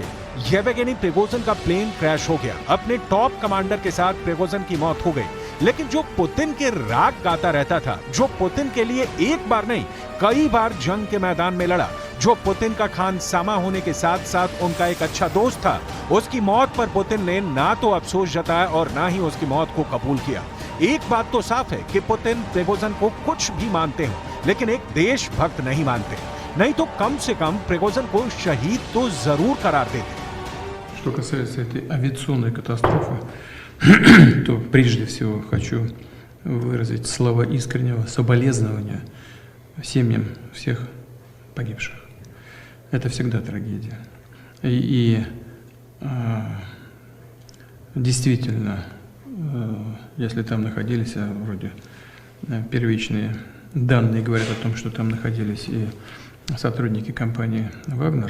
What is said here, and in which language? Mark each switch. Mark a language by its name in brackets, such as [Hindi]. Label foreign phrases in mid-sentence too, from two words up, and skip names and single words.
[Hindi] येवगेनी प्रिगोजिन का [English] plane crash [Hindi] हो गया। अपने [English] top commander [Hindi] के साथ प्रिगोजिन की मौत हो गई, लेकिन जो पुतिन के राग गाता रहता था, जो पुतिन के लिए एक बार नहीं कई बार जंग के मैदान में लड़ा, जो पुतिन का खानसामा होने के साथ साथ उनका एक अच्छा दोस्त था, उसकी मौत पर पुतिन ने ना तो अफसोस जताया और ना ही उसकी मौत को कबूल किया। एक बात तो साफ है कि पुतिन प्रिगोजिन को कुछ भी मानते हो, लेकिन एक देशभक्त नहीं मानते, नहीं तो कम से कम प्रिगोजिन को शहीद तो जरूर करार देते। [Russian] Что касается этой авиационной катастрофы, то прежде всего хочу выразить слова искреннего соболезнования семьям всех погибших. Это всегда трагедия. И действительно, если там находились, вроде первичные данные говорят о том, что там находились и сотрудники компании «Вагнер».